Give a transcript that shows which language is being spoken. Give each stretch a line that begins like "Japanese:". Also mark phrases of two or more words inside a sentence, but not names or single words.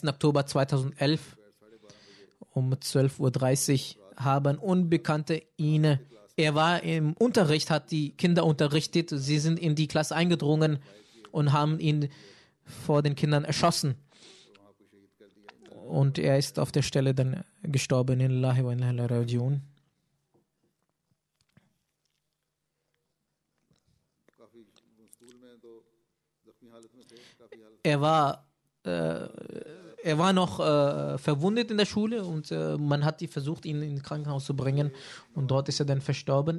German: Oktober 2011 um 12:30 Uhr haben Unbekannte er war im Unterricht, hat die Kinder unterrichtet, sie sind in die Klasse eingedrungen und haben ihn vor den Kindern erschossen. Und er ist auf der Stelle dann gestorben.
Arabic: لله وإنا إليه راجعون.
German: Er war noch verwundet in der Schule und man hat versucht, ihn ins Krankenhaus zu bringen und dort ist er dann verstorben.